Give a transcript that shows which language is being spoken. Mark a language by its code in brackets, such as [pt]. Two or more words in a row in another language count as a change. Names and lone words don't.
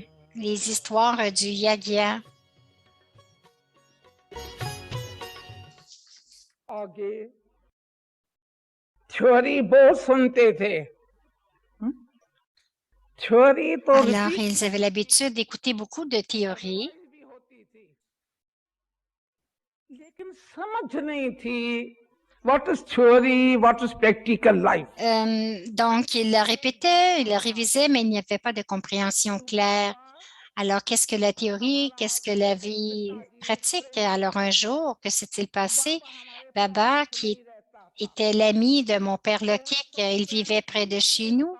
[fr] Les histoires du Yagya. [hi] आगे थ्योरी बहुत सुनते थे थ्योरी तो [fr] Alors, [hi] रिपीट [fr] ils avaient l'habitude d'écouter beaucoup de théories, [hi] भी होती थी लेकिन समझ नहीं थी [en] what is theory what is practical life [fr] donc ils le répétaient, ils le révisaient, mais il n'y avait pas de compréhension claire. Alors, qu'est-ce que la théorie? Qu'est-ce que la vie pratique? Alors, un jour, que s'est-il passé? Baba, qui était l'ami de mon père Lokik, il vivait près de chez nous.